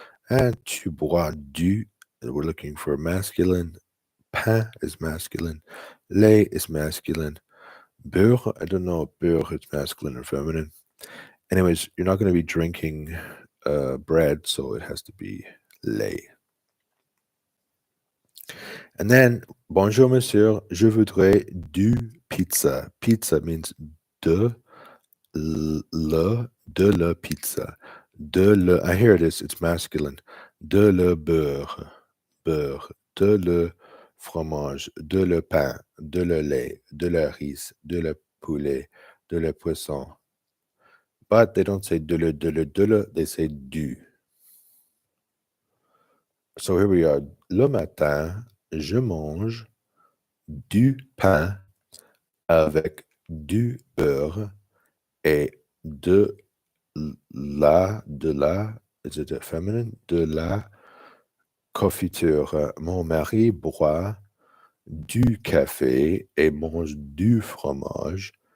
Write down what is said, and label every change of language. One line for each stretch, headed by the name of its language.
English: And
French: tu bois du,
English: we're looking for masculine. Pain is masculine. Lait is masculine. Beurre, I don't know if beurre is masculine or feminine. Anyways, you're not going to be drinking bread, so it has to be lait. And then,
French: bonjour monsieur, je voudrais du pizza.
English: Pizza means de le pizza. De le, here it is, it's masculine.
French: De le beurre, de le fromage, de le pain, de le lait, de le riz, de le poulet, de le poisson.
English: But they don't say de le, they say du. So here we are.
French: Le matin, je mange du pain avec du beurre et de la,
English: is it a feminine?
French: De la confiture. Mon mari boit du café et mange du fromage.